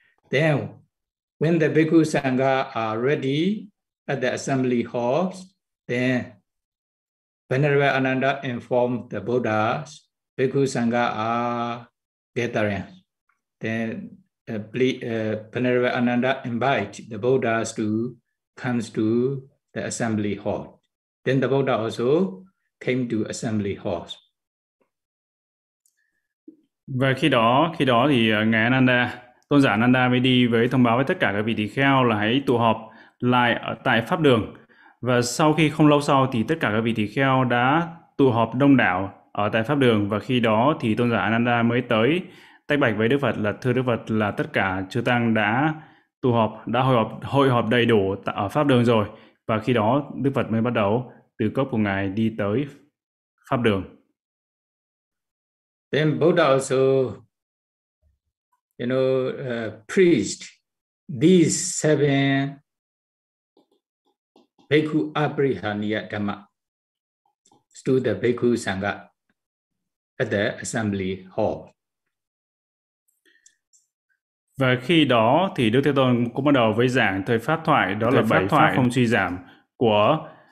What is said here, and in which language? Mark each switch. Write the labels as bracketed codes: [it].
[en] Then when the Bhikkhu Sangha are ready at the assembly hall, then Venerable Ananda informed the Buddha, Bhikkhu Sangha are gathering. Then Venerable Ananda invite the Buddhas to comes to the assembly hall. Then the Buddha also came to assembly hall. [vi] Và khi đó thì Ngài Ananda, Tôn giả Ananda mới đi với thông báo với tất cả các vị tỳ kheo là hãy tụ họp lại ở tại pháp đường. Và sau khi không lâu sau thì tất cả các vị tỳ kheo đã tụ họp đông đảo ở tại pháp đường, và khi đó thì Tôn giả Ananda mới tới tách bạch với Đức Phật là thưa Đức Phật là tất cả chư tăng đã tụ họp, đã hội họp đầy đủ ở pháp đường rồi, và khi đó Đức Phật mới bắt đầu từ cốc của Ngài đi tới pháp đường. [en] Then Buddha also, you know, preached these seven Bhikkhu Aparihaniya Dhamma to the Bhikkhu Sangha at the assembly hall. [vi] Và khi đó thì Đức Thế Tôn cũng bắt đầu với giảng thời pháp thoại, đó là bảy pháp không suy giảm của